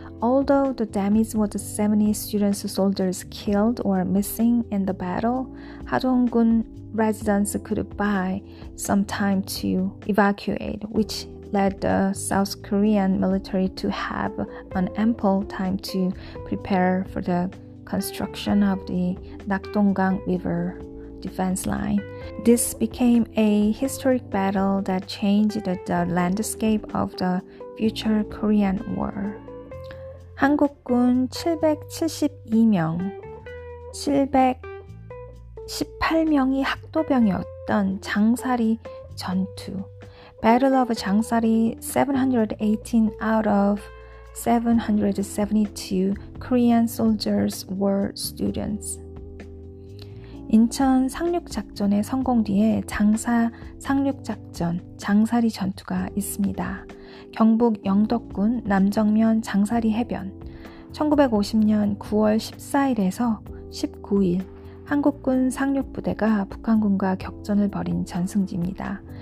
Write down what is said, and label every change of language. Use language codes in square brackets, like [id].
[en] Although the damage was 70 student soldiers killed or missing in the battle, Hadonggun residents could buy some time to evacuate, which led the South Korean military to have an ample time to prepare for the construction of the Nakdonggang River defense line. This became a historic battle that changed the landscape of the future Korean War. [ko] 한국군 772명, 718명이 학도병이었던 장사리 전투. [en] Battle of 장사리, 718 out of 772 Korean soldiers were students. [ko] 인천 상륙작전의 성공 뒤에 장사 상륙작전, 장사리 전투가 있습니다. 경북 영덕군 남정면 장사리 해변 1950년 9월 14일에서 19일 한국군 상륙부대가 북한군과 격전을 벌인 전승지입니다.